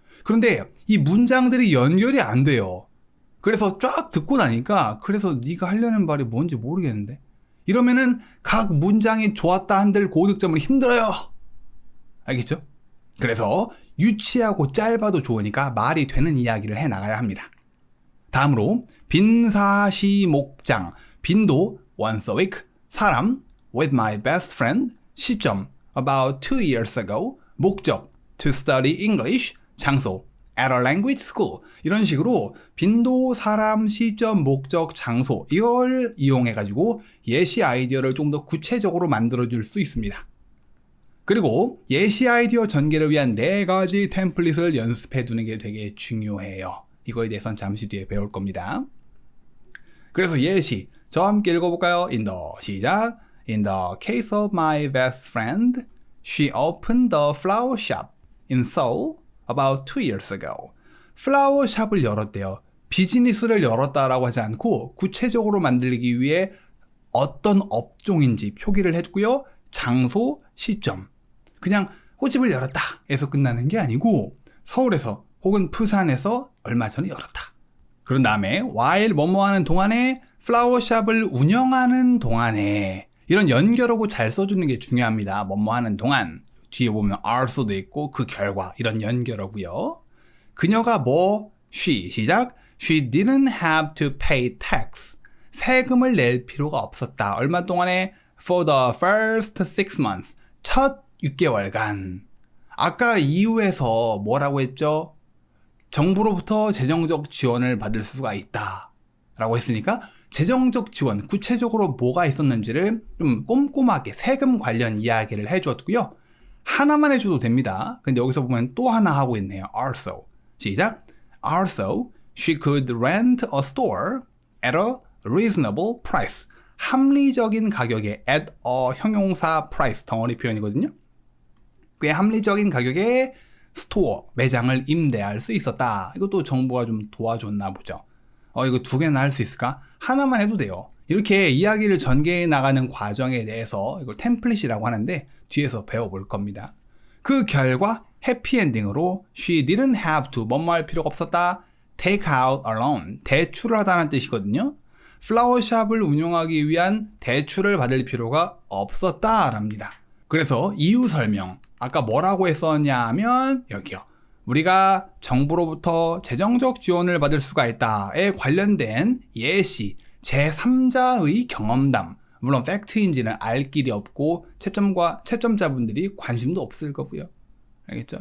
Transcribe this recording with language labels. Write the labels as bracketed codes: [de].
[ko] 그런데 이 문장들이 연결이 안 돼요. 그래서 쫙 듣고 나니까 그래서 네가 하려는 말이 뭔지 모르겠는데. 이러면은 각 문장이 좋았다 한들 고득점은 힘들어요. 알겠죠? 그래서 유치하고 짧아도 좋으니까 말이 되는 이야기를 해나가야 합니다. 다음으로 빈사시목장, 빈도 [en] once a week, [ko] 사람 [en] with my best friend, [ko] 시점 [en] about 2 years ago, [ko] 목적 [en] to study English, [ko] 장소 [en] at a language school. [ko] 이런 식으로 빈도, 사람, 시점, 목적, 장소 이걸 이용해가지고 예시 아이디어를 좀 더 구체적으로 만들어줄 수 있습니다. 그리고 예시 아이디어 전개를 위한 4가지 템플릿을 연습해 두는 게 되게 중요해요. 이거에 대해서는 잠시 뒤에 배울 겁니다. 그래서 예시, 저와 함께 읽어볼까요? 시작. [en] In the case of my best friend, she opened the flower shop in Seoul about 2 years ago. [ko] 플라워 샵을 열었대요. 비즈니스를 열었다라고 하지 않고 구체적으로 만들기 위해 어떤 업종인지 표기를 해주고요. 장소, 시점. 그냥 꽃집을 열었다 에서 끝나는 게 아니고 서울에서 혹은 부산에서 얼마 전에 열었다. 그런 다음에 while 뭐뭐 하는 동안에 플라워샵을 운영하는 동안에 이런 연결하고 잘 써주는 게 중요합니다. 뭐뭐 하는 동안 뒤에 보면 also도 있고 그 결과 이런 연결하고요. 그녀가 [en] she [ko] 시작 [en] she didn't have to pay tax [ko] 세금을 낼 필요가 없었다. 얼마 동안에 [en] for the first 6 months [ko] 첫 6개월간 아까 이유에서 뭐라고 했죠? 정부로부터 재정적 지원을 받을 수가 있다 라고 했으니까 재정적 지원, 구체적으로 뭐가 있었는지를 좀 꼼꼼하게 세금 관련 이야기를 해주었고요. 하나만 해줘도 됩니다. 근데 여기서 보면 또 하나 하고 있네요. [en] Also. [ko] 시작. [en] Also, she could rent a store at a reasonable price. [ko] 합리적인 가격에 [en] at a [ko] 형용사 price 덩어리 표현이거든요. 꽤 합리적인 가격에 스토어, 매장을 임대할 수 있었다. 이것도 정부가 좀 도와줬나 보죠. 이거 2개나 할 수 있을까? 하나만 해도 돼요. 이렇게 이야기를 전개해 나가는 과정에 대해서 이걸 템플릿이라고 하는데 뒤에서 배워볼 겁니다. 그 결과 해피엔딩으로 [en] she didn't have to [ko] 뭐뭐 할 필요가 없었다. [en] take out a loan, [ko] 대출을 하다는 뜻이거든요. 플라워샵을 운영하기 위한 대출을 받을 필요가 없었다랍니다. 그래서 이유 설명, 아까 뭐라고 했었냐 하면 여기요. 우리가 정부로부터 재정적 지원을 받을 수가 있다에 관련된 예시, 제3자의 경험담, 물론 팩트인지는 알 길이 없고 채점자분들이 관심도 없을 거고요. 알겠죠?